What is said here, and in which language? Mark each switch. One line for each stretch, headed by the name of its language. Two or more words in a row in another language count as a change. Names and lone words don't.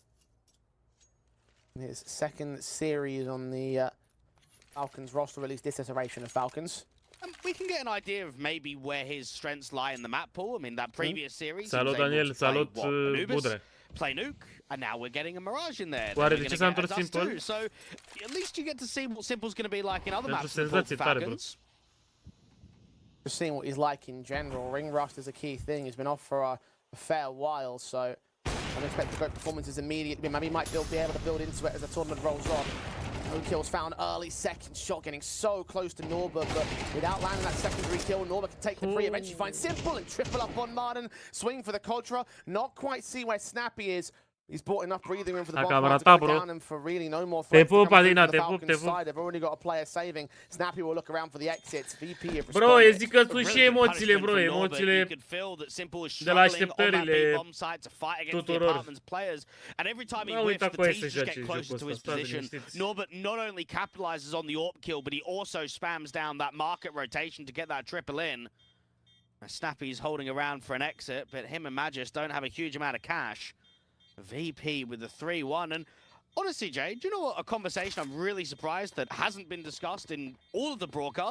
English: His second series on the Falcons roster, at least this iteration of Falcons. We can get an idea of maybe where his strengths lie in the map pool. I mean, that previous series,
Romanian: Salut, Daniel. Salut, Budre.
English: Play Nuke, and now we're getting a Mirage in there.
Romanian: Oare de ce s-a întors Simple?
English: So, at least you get to see what Simple's going to be like in other maps for Falcons. Just seeing what he's like in general. Ring rust is a key thing. He's been off for a fair while, so I'm expecting great performances immediately. Maybe he might be able to build into it as the tournament rolls on. No kills found early, second shot getting so close to Norba, but without landing that secondary kill, Norba can take the free, eventually find Simple and triple up on Martin. Swing for the Contra, not quite see where Snappy is. He's bought enough breathing room for the
Romanian: Dacă
English: bomb
Romanian: am
English: to go
Romanian: ratat, bro.
English: down and for really no more
Romanian: Te
English: threats to
Romanian: pup,
English: come through
Romanian: Adina,
English: from the
Romanian: te pup,
English: Falcons
Romanian: te pup.
English: side. They've already got a player saving. Snappy will look around for the exits. VP have
Romanian: Bro, eu
English: responded.
Romanian: zic că sunt și emoțiile, bro, emoțiile de la așteptările tuturor. Nu uita cu ei să joace jocul ăsta, stați liniștiți.
English: Norbert not only capitalizes on the AWP kill, but he also spams down that market rotation to get that triple in. Snappy's holding around for an exit, but him and Magis don't have a huge amount of cash. VP with the 3-1, and honestly, Jay, do you know what a conversation I'm really surprised that hasn't been discussed in all of the broadcast?